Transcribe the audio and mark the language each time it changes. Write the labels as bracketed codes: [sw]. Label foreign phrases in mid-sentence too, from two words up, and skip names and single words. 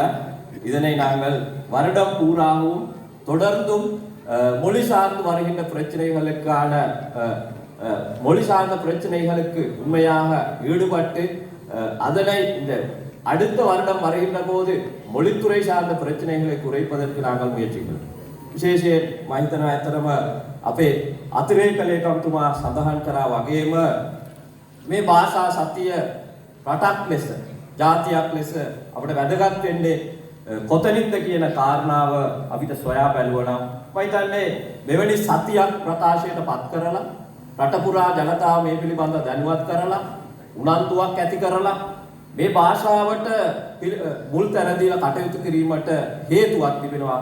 [ta] இதனை நாங்கள் வருடம் பூராகவும் தொடர்ந்தும் மொழி சார்ந்து வருகின்ற பிரச்சனைகளுக்கான மொழி சார்ந்த பிரச்சனைகளுக்கு உண்மையாக ஈடுபட்டு அதனை இந்த அடுத்த வருடம் வருகின்ற போது மொழித்துறை சார்ந்த பிரச்சனைகளை குறைப்பதற்கு நாங்கள் முயற்சிக்கிறோம். [si] විශේෂයෙන් මම හිතනවා ඇත්තටම අපේ අතිරේක ලේකම්තුමා සඳහන් කරා වගේම මේ භාෂා සතිය රටක් ලෙස ජාතියක් ලෙස අපිට වැදගත් වෙන්නේ කොතනින්ද කියන කාරණාව අපිට සොයා බැලුවා නම් මම හිතන්නේ මෙවැනි සතියක් ප්‍රකාශයට පත් කරලා රට පුරා ජනතාව මේ පිළිබඳව දැනුවත් කරලා උනන්දුවක් ඇති කරලා මේ භාෂාවට මුල් තැන දීලා කටයුතු කිරීමට හේතුවක් තිබෙනවා.